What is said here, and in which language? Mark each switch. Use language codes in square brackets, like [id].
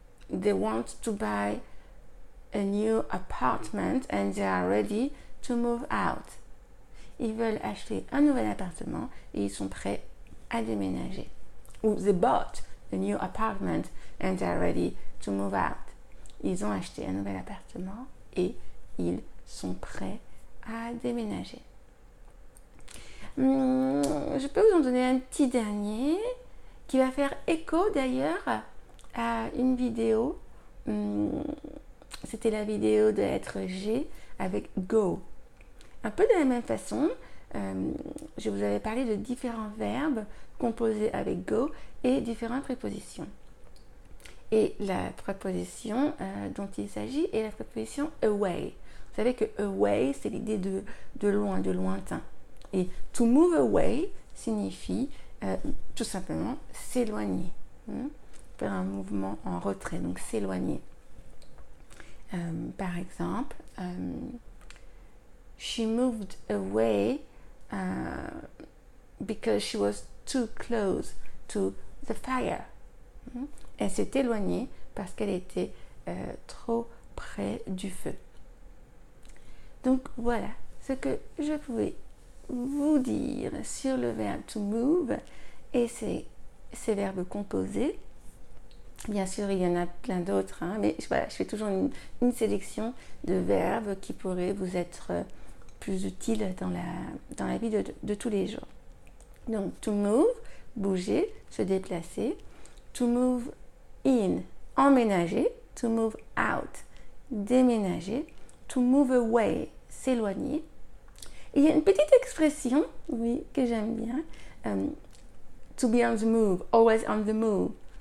[en] They want to buy a new apartment and they are ready to move out. [fr] Ils veulent acheter un nouvel appartement et ils sont prêts à déménager. [en] Ou they bought a new apartment and they are ready to move out. [fr] Ils ont acheté un nouvel appartement et ils sont prêts à déménager. Je peux vous en donner un petit dernier qui va faire écho d'ailleurs à une vidéo. C'était la vidéo de lettre G avec go. Un peu de la même façon, je vous avais parlé de différents verbes composés avec go et différentes prépositions. Et la préposition dont il s'agit est la préposition away. Vous savez que away, c'est l'idée de loin, de lointain. Et [en] to move away [fr] signifie tout simplement s'éloigner. Faire un mouvement en retrait, donc s'éloigner. Par exemple, [en] she moved away because she was too close to the fire. [fr] Elle s'est éloignée parce qu'elle était trop près du feu. Donc voilà ce que je pouvais vous dire sur le verbe [en] to move [fr] et ces verbes composés. Bien sûr, il y en a plein d'autres, hein, mais voilà, je fais toujours une sélection de verbes qui pourraient vous être plus utiles dans la vie de tous les jours. [en] Donc, to move, [fr] bouger, se déplacer. [en] To move in, [fr] emménager. [en] To move out, [fr] déménager. [en] To move away, [fr] s'éloigner. Et il y a une petite expression, oui, que j'aime bien. [en] To be on the move, always on the move.